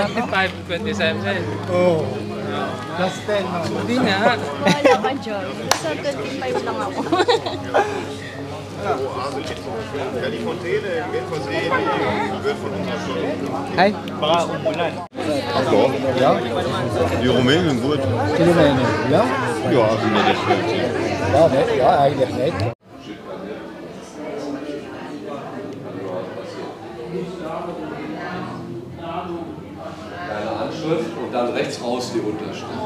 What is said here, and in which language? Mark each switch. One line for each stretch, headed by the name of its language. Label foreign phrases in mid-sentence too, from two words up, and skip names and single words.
Filipino: 25, 27. Oo. Plus 10, no? Hindi nga. Wala ka, John. Sa 25 lang ako. Hi. Baka umulan. Ako?
German: Ja? Die Rumänien gut. Die Rumänien, ja? Ja, sind ja das Schönste. Ja, nicht, ja, eigentlich nicht. Deine Anschrift und dann rechts raus die Unterschrift.